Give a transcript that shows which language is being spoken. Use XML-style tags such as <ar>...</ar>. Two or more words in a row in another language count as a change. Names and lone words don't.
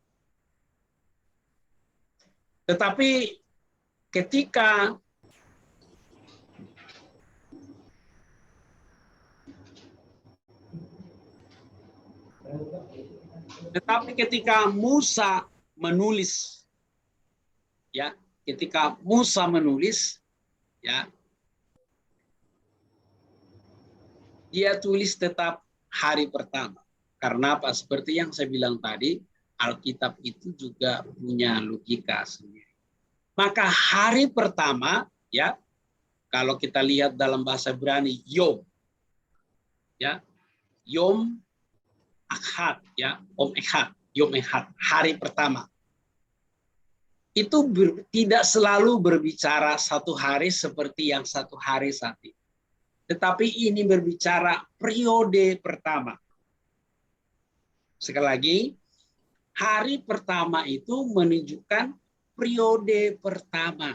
<id>Tetapi ketika Musa menulis, ya, ketika Musa menulis, ya, dia tulis tetap hari pertama. Karena apa? Seperti yang saya bilang tadi, Alkitab itu juga punya logika sendiri. Maka hari pertama, ya, kalau kita lihat dalam bahasa Ibrani,</id> <he>יום, ya, יום אחד, ya, אום אחד, יום אחד,</he> <id>hari pertama. Itu tidak selalu berbicara satu hari seperti yang satu hari saat ini. Tetapi ini berbicara periode pertama. Sekali lagi, hari pertama itu menunjukkan periode pertama.</id>